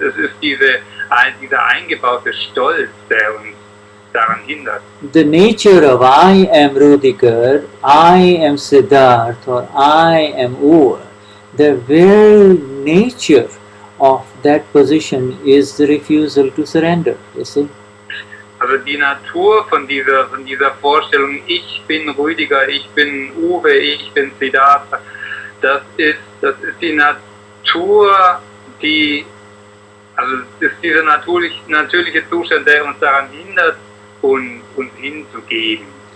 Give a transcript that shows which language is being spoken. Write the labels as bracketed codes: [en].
[de] Es ist dieser eingebaute Stolz, der uns daran hindert. [en] The nature of I am Rudiger, I am Siddharth, or I am Uwe, the very nature of that position is the refusal to surrender, you see. [de] Also die Natur von dieser Vorstellung, ich bin Rüdiger, ich bin Uwe, ich bin Siddhartha, das ist die Natur, ist dieser natürliche Zustand, der uns daran hindert, uns hinzugeben.